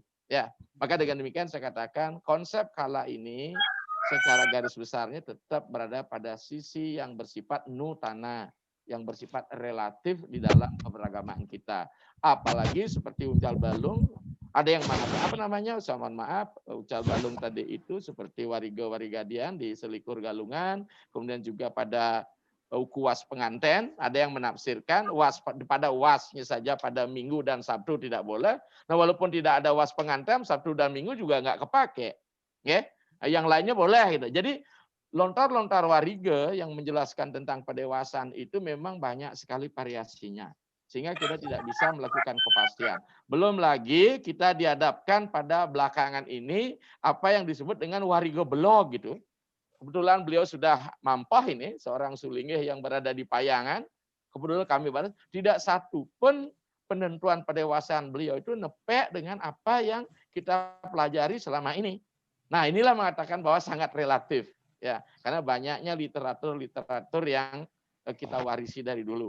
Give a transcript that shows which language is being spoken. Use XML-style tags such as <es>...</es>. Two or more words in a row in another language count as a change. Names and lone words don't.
<id>Ya, maka dengan demikian saya katakan konsep kala ini secara garis besarnya tetap berada pada sisi yang bersifat nutana, yang bersifat relatif di dalam keberagamaan kita. Apalagi seperti uncal balung, ada yang mengatakan apa namanya? Saya mohon maaf, uncal balung tadi itu seperti wariga-warigadian di selikur galungan, kemudian juga pada kuas penganten, ada yang menafsirkan pada wasnya saja pada Minggu dan Sabtu tidak boleh. Nah, walaupun tidak ada was penganten, Sabtu dan Minggu juga nggak kepake. Ya, yang lainnya boleh gitu. Jadi lontar-lontar wariga yang menjelaskan tentang pendewasaan itu memang banyak sekali variasinya. Sehingga kita tidak bisa melakukan kepastian. Belum lagi kita dihadapkan pada belakangan ini apa yang disebut dengan wariga belog gitu. Kebetulan beliau sudah mampah ini, seorang sulingeh yang berada di Payangan. Kebetulan kami baru tidak satu pun penentuan pendewasaan beliau itu nepek dengan apa yang kita pelajari selama ini. Nah, inilah mengatakan bahwa sangat relatif. Ya, karena banyaknya literatur yang kita warisi dari dulu.</id>